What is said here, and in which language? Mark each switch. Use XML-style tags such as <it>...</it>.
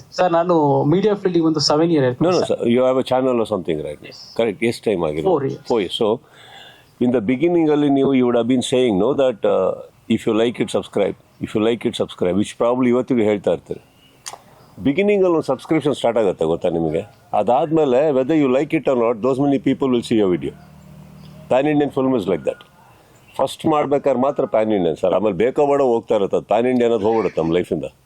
<kn>Sir, ನಾನು media field ಒಂದು</kn> <en>7 years. No, sir. You have a channel or something, right? Yes. Correct. Yes, time again. 4 years. 4 years. So, in the beginning, you would have been saying, no, that if you like it, subscribe. If you like it, subscribe. Which probably</en> <kn>ಇವತ್ತಿಗೆ ಹೇಳ್ತಾ ಇರ್ತಾರೆ. ಬಿಗಿನಿಂಗಲ್ಲಿ ಒಂದು subscription start ಆಗುತ್ತೆ, ಗೊತ್ತಾ ನಿಮಗೆ?</kn> <en>ಅದಾದಮೇಲೆ whether you like it or not, those many people will see your video. Pan Indian film is like that.</en> <kn>First ಮಾಡ್ಬೇಕಾದ್ರೆ ಮಾತ್ರ ಪ್ಯಾನ್ ಇಂಡಿಯನ್ ಸರ್, ಆಮೇಲೆ ಬೇಕೋ ಬೇಡ ಹೋಗ್ತಾ ಇರುತ್ತೆ. ಪ್ಯಾನ್ ಇಂಡಿಯನ್ ಅನ್ನೋದು ಹೋಗ್ಬಿಡುತ್ತೆ ನಮ್ಮ ಲೈಫಿಂದ.</kn>